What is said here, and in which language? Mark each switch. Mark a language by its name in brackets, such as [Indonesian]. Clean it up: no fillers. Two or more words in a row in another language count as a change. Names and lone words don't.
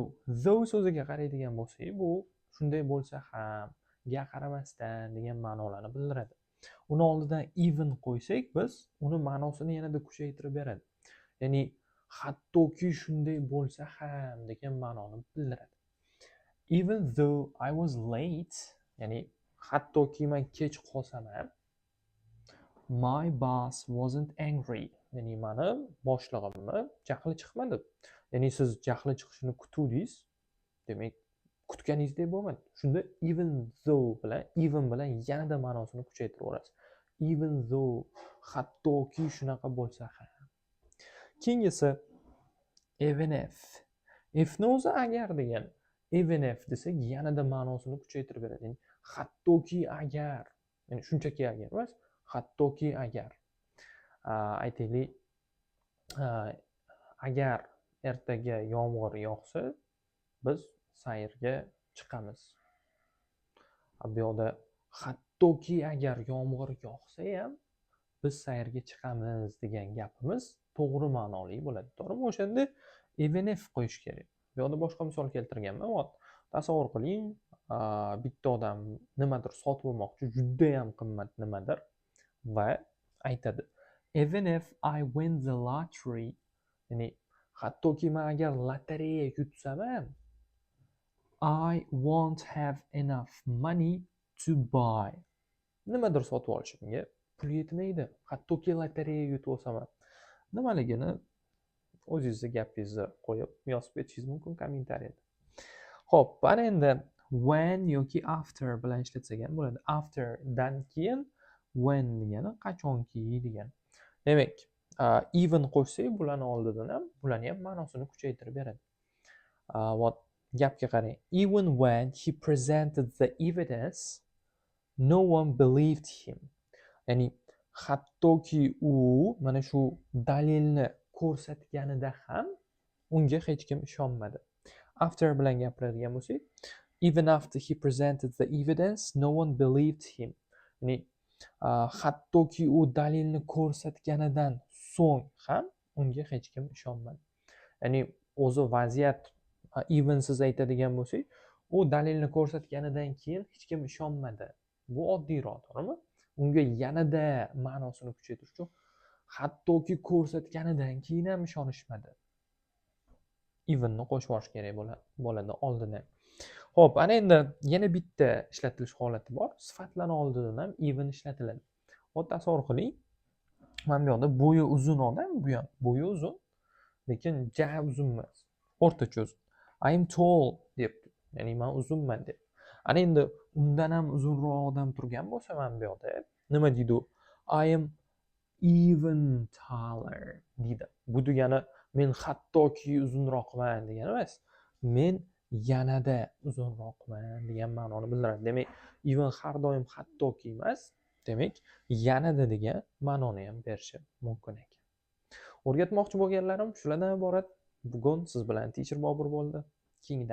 [Uzbek] Though so'ziga qaraydigan bo'lsak, bu shunday bo'lsa ham, ga qaramasdan degan ma'nolarni bildiradi. Uni oldidan even qo'ysak, biz uni ma'nosini yanada kuchaytirib beradi. Ya'ni hattoki shunday bo'lsa ham degan ma'noni bildiradi. [English] Even though I was late, [Uzbek] ya'ni hattoki men kech qolsam ham, [English] my boss wasn't angry. [Uzbek] Ya'ni meni boshlig'imni jahli chiqmadi. Ya'ni siz jahli chiqishini kutdingiz, demak kutganingizdek bo'lmadi. Shunda even bilan yanada ma'nosini kuchaytiraverasiz. [English] Even though, [Uzbek] hattoki shunaqa bo'lsa ham. Keyingisi [English] even if. [Uzbek] Ifni o'zi agar degan. [English] Even if [Uzbek] desak yanada ma'nosini kuchaytirib beradi. Ya'ni hattoki agar, ya'ni shunchaki agar emas, hattoki agar. Aytaylik, agar ertaga yomg'ir yog'sa, biz sayrga chiqamiz. Bu yerda hattoki agar yomg'ir yog'sa ham biz sayrga chiqamiz degan gapimiz to'g'ri ma'noli bo'ladi. To'g'rimi? O'shanda [English] even if [Uzbek] qo'yish kerak. Bu yerda boshqa misol keltirganman. Tasavvur qiling, bitta odam nimadir sotib olmoqchi, juda ham qimmat nimadir va aytadi: [English] even if I win the lottery, [Uzbek] ya'ni hattoki men agar lotereya yutsam ham, [English] I won't have enough money to buy. [Uzbek] Nimadir sotib olishimga pul yetmaydi. Hattoki lotereya yutib olsam ham. Nimaligini o'zingizni gapingizni qo'yib yozib ketishingiz mumkin kommentariyada. Xo'p, mana endi when yoki after bilan ishlatsak ham bo'ladi. After dan keyin when degani qachonki degan. Demak, even qo'shsak bularni oldidan ham, bularni ham ma'nosini kuchaytirib beradi. Gapga qarang. [English] Even when he presented the evidence, no one believed him. [Uzbek] Ya'ni hattoki u mana shu dalilni ko'rsatganida ham unga hech kim ishonmadi. After bilan gapiradigan bo'lsak, [English] even after he presented the evidence, no one believed him. [Uzbek] Ya'ni hattoki u dalilni ko'rsatganidan so'ng ham unga hech kim ishonmadi. Ya'ni o'zi vaziyat even siz aytadigan bo'lsak, u dalilni ko'rsatganidan keyin hech kim ishonmadi. Bu oddiyroq, to'g'rimi? Unga yanada ma'nosini kuchaytirish uchun hattoki ko'rsatganidan keyin ham ishonishmadi. Evenni qo'shib olish kerak bo'ladi oldidan. Xo'p, ana endi yana bitta ishlatilish holati bor. Sifatlarni oldidan ham even ishlatiladi. Xo'p, tasavvur qiling. Mana bu yerda bo'yi uzun odam, bu ham bo'yi uzun, lekin ja uzun emas. O'rtacha uzun. [English] I am tall [Uzbek] debdi. Ya'ni men uzunman deb. Ana endi undan ham uzunroq odam turgan bo'lsa mana bu yerda nima deydi u? [English] I am even taller [Uzbek] deydi. Bu degani men hattoki uzunroqman degani emas. Men yanada uzunroqman degan ma'noni bildiradi. Demak, even har doim hattoki emas, demak, yanada degan ma'noni ham berishi mumkin ekan. O'rgatmoqchi bo'lganlarim shulardan iborat. Bugun siz bilan Teacher Bobur bo'ldi.